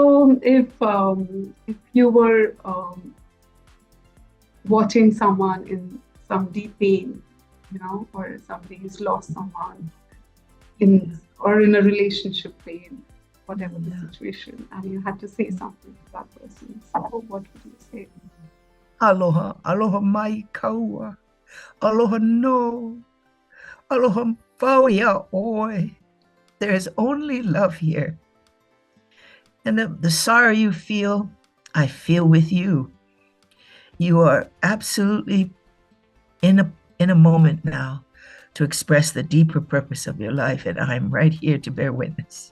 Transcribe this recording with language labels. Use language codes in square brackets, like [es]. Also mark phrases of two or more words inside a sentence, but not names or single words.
[en] So if you were watching someone in some deep pain, or somebody who's lost someone in Yeah. or in a relationship pain, whatever the Yeah. situation, and you had to say something to that person. So what would you say? [haw] Aloha. Aloha mai kaua. Aloha no. Aloha whauia oi. [en] There is only love here. And the sorrow you feel, I feel with you. You are absolutely in a moment now to express the deeper purpose of your life, and I'm right here to bear witness.